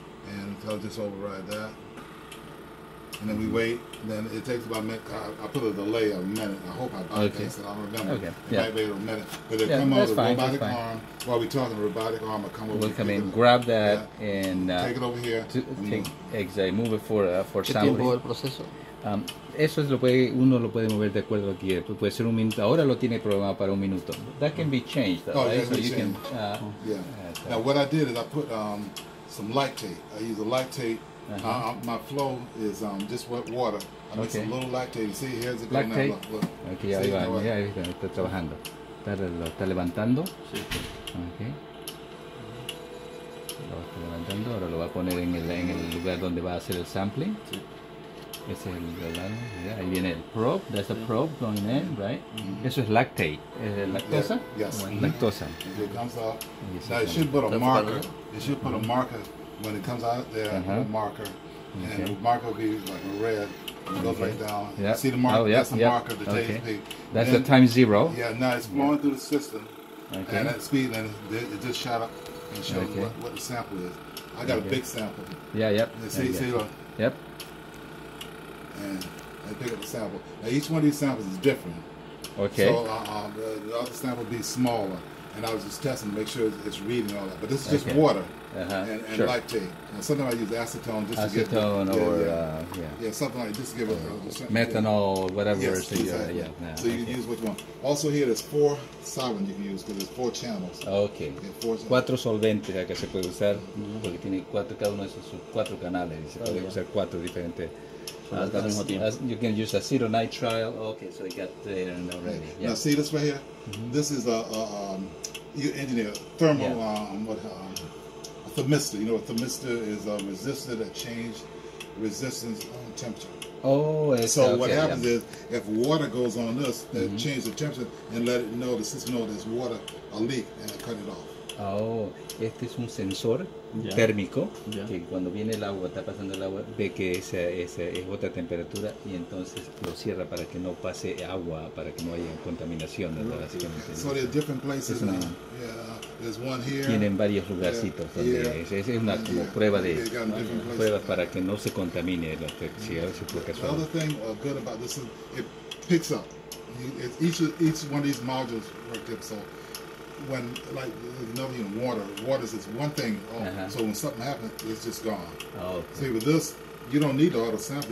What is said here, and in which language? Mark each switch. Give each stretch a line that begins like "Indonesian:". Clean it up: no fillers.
English: And I'll just override that. And then we wait. Then it takes about a minute. I put a delay of a minute. I hope I bypass it. I don't remember. Okay. It might be a minute. But it'll come on the robotic arm. While we're talking, the robotic arm will come over. We'll come in, grab that, and take it over here. Move it for
Spanish: ¿Qué
English: sampling.
Spanish: tiempo el proceso? Eso es uno lo puede mover de acuerdo a lo que quiere. Puede ser un minuto. Ahora lo tiene programado para un minuto.
English: That can be changed, though, right? So you can. Now what I did is I put some lactate. I use a lactate. My flow is just wet water. I mix a little lactate. See, here's it going now. Look.
Spanish: Okay, ahí va. Ahí está trabajando. Lo está levantando. Sí. Okay. Lo está levantando. Ahora lo va a poner en el lugar donde va a hacer el sampling. Sí. Ese es el ahí viene el probe.
English: That's a probe going in, right?
Spanish: Eso es lactate. ¿Lactosa?
English: Yes.
Spanish: Lactosa.
English: It comes out. Now it should put a marker. It should put a marker when it comes out there. A marker, and the marker will be like a red. It goes right down. Yeah. See the marker? That's the marker. The TSP. That's the time 0. Yeah. Now it's flowing through the system. Okay. And at speed, and it just shot up and show you what the sample is. I got a big sample. Yeah, yep. See, look. Yep. And I pick up the sample. Now each one of these samples is different. Okay. So the other sample will be smaller, and I was just testing to make sure it's reading all that. But this is just water and lactate. And sometimes I use acetone just to get something like just to give it methanol, whatever. Yes, exactly. So you can use which one. Also here there's 4 solvents you can use because there's 4 channels. Okay.
Spanish: 4 solventes acá se puede usar porque tiene 4, cada uno de esos 4 canales y se puede usar 4 diferentes.
English: You can use acetonitrile. Okay, so you got there already. Now see this right here. This is you engineer thermal a thermistor. You know, a thermistor is a resistor that change resistance on temperature. Oh, so what happens is if water goes on this, that change the temperature and let it know the system know there's water a leak and cut it off.
Spanish: Oh, este es un sensor térmico que cuando viene el agua, está pasando el agua, ve que esa es otra temperatura y entonces lo cierra para que no pase agua, para que no haya contaminación.
English: So there are different places now. There's one here.
Spanish: Tienen varios lugarcitos donde es una como prueba para que no se contamine la
English: The other thing good about this is it picks up. Each one of these modules right there. So when like water is one thing. So when something happens, it's just gone. See with this, you don't need the auto sample.